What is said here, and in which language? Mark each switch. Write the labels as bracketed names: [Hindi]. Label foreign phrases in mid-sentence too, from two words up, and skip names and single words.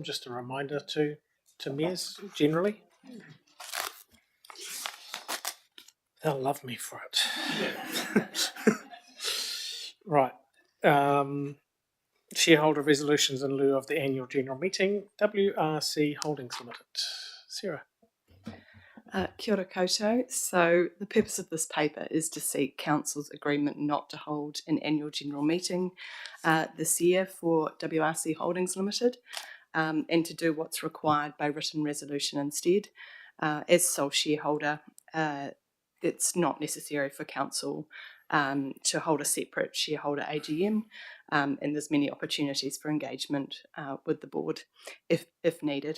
[English] Just a reminder to mayors generally. They'll love me for it. Right. Shareholder resolutions in lieu of the annual general meeting. WRC Holdings Limited. Sarah. [Māori] Kia ora koutou. [English] So the purpose of this paper is to seek Council's agreement not to hold an annual general meeting this year for WRC Holdings Limited, and to do what's required by written resolution instead. As sole shareholder, it's not necessary for Council to hold a separate shareholder AGM, and there's many opportunities for engagement with the board if needed.